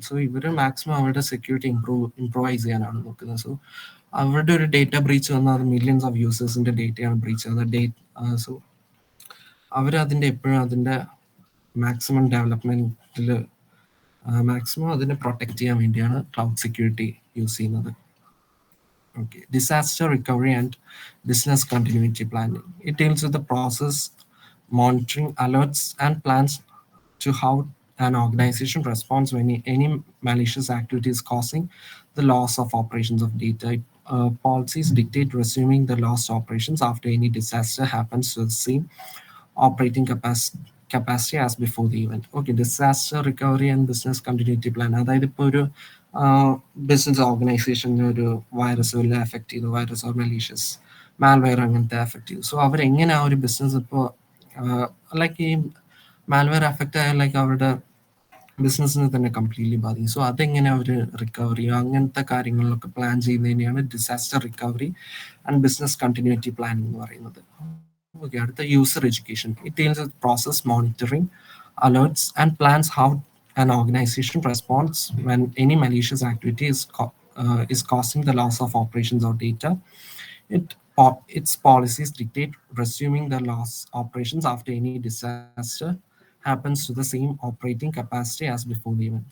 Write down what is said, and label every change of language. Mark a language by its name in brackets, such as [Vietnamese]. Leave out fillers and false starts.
[Malayalam] So ഇവർ maximum അവരുടെ security improvise ചെയ്യാനാണ് നോക്കുന്നത്. സോ അവരുടെ ഒരു ഡേറ്റ ബ്രീച്ച് വന്നാൽ അത് മില്യൺസ് ഓഫ് യൂസേഴ്സിൻ്റെ ഡേറ്റയാണ് ബ്രീച്ച് ചെയ്യുന്നത്. സോ അവരതിൻ്റെ എപ്പോഴും അതിൻ്റെ മാക്സിമം ഡെവലപ്മെൻറ്റിൽ മാക്സിമം അതിനെ പ്രൊട്ടക്ട് ചെയ്യാൻ വേണ്ടിയാണ് ക്ലൗഡ് സെക്യൂരിറ്റി യൂസ് ചെയ്യുന്നത്. [English] Okay, disaster recovery and business continuity planning. It deals with the process, monitoring, alerts, and plans to how an organization responds when any malicious activity is causing the loss of operations of data. Policies dictate resuming the lost operations after any disaster happens to the same operating capacity as before the event. Okay, disaster recovery and business continuity plan. [Malayalam] അതായത് ഇപ്പോൾ ഒരു business ഓർഗനൈസേഷന് ഒരു virus വല്ല effect ചെയ്തു, virus or malicious malware അങ്ങനത്തെ effect ചെയ്തു. So അവരെങ്ങനെ ആ ഒരു ബിസിനസ് ഇപ്പോൾ ലൈക്ക് ഈ മാൽവെയർ എഫക്റ്റ് ആയാൽ ലൈക്ക് അവരുടെ ബിസിനസ്സിനെ തന്നെ കംപ്ലീറ്റ്ലി ബാധിക്കും. സോ അതെങ്ങനെ അവർ റിക്കവർ ചെയ്യും, അങ്ങനത്തെ കാര്യങ്ങളിലൊക്കെ plan ചെയ്യുന്നതിനെയാണ് disaster recovery and business continuity planning എന്ന് പറയുന്നത്. Okay, അടുത്ത user education. [English] It deals with process monitoring, alerts, and plans how an organization responds when any malicious activity is causing the loss of operations or data. Its policies dictate resuming the loss operations after any disaster happens to the same operating capacity as before the event.